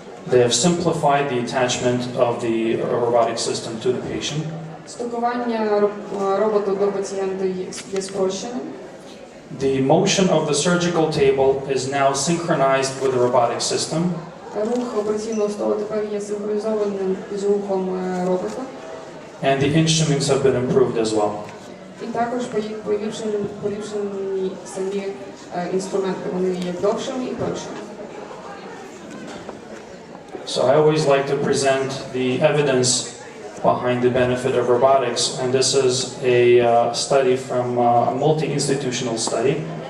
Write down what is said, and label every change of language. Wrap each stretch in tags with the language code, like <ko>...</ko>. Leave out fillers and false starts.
<en>They have simplified the attachment of the robotic system to the patient.</en> <uk>Стикування роботу до пацієнта є спрощеним.</uk> <en>The motion of the surgical table is now synchronized with the robotic system.</en> <uk>Рух операційного столу тепер є синхронізованим з рухом робота.</uk> <en>And the instruments have been improved as well.</en> <uk>І також поліпшені самі інструменти, вони є довшими і тоншими.</uk> <en>So I always like to present the evidence behind the benefit of robotics, and this is a study from a multi-institutional study.</en>